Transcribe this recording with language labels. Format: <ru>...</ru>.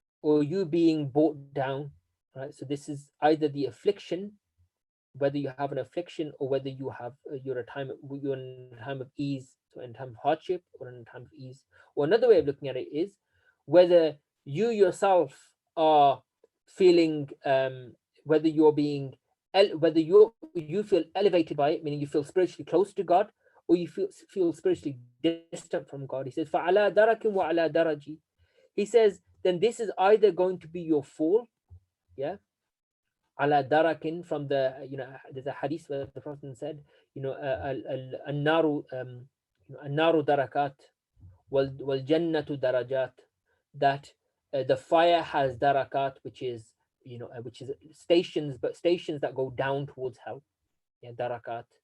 <en>or you being brought down, right? So this is either the affliction, whether you have an affliction or whether you have you're in a time of ease, so in time of hardship or in a time of ease. Or another way of looking at it is whether you yourself are feeling, whether you're being whether you feel elevated by it, meaning you feel spiritually close to God, or you feel spiritually distant from God.</en> <ar>He says فَعَلَى دَرَكٍ وَعَلَى دَرَجِ.</ar> <en>He says then this is either going to be your fall, yeah, ala darakin, from the, there's a hadith where the Prophet said, an-naru, an-naru darakat wal jannatu darajat, that the fire has darakat, which is, which is stations, but stations that go down towards hell, yeah, darakat.</en>